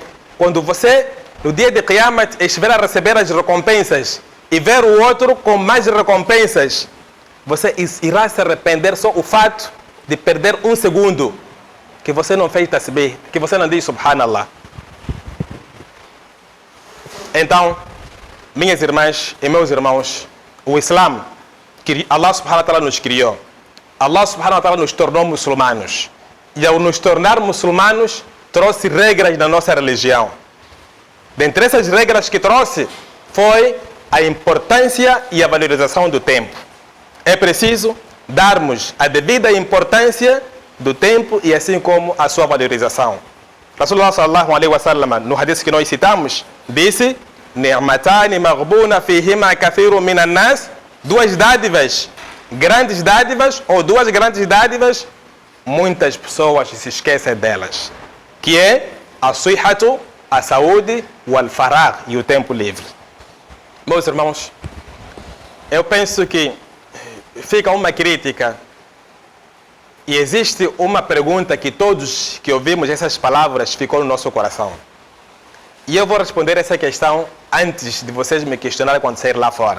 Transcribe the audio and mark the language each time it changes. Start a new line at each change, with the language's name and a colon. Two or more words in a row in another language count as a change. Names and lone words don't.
Portuguese: Quando você, no dia de Qiyamah, estiver a receber as recompensas e ver o outro com mais recompensas, você irá se arrepender só o fato de perder um segundo que você não fez tasbih, que você não diz subhanallah. Então, minhas irmãs e meus irmãos, o Islã, que
Arabic: الله سبحانه وتعالى
Portuguese: nos criou,
Arabic: الله سبحانه وتعالى
Portuguese: nos tornou muçulmanos. E ao nos tornar muçulmanos, trouxe regras na nossa religião. Dentre essas regras que trouxe, foi a importância e a valorização do tempo. É preciso darmos a devida importância do tempo e assim como a sua valorização.
Arabic: رسول الله صلى الله عليه وسلم,
Portuguese: no hadith que nós citamos, disse:
Arabic: "نعمتان مغبون فيهما كثير من الناس",
Portuguese: duas dádivas, grandes dádivas ou duas grandes dádivas, muitas pessoas se esquecem delas, que é a sihhatu a saúde, o al-faragh e o tempo livre. Meus irmãos, eu penso que fica uma crítica e existe uma pergunta que todos que ouvimos essas palavras ficou no nosso coração. E eu vou responder essa questão antes de vocês me questionarem quando sair lá fora.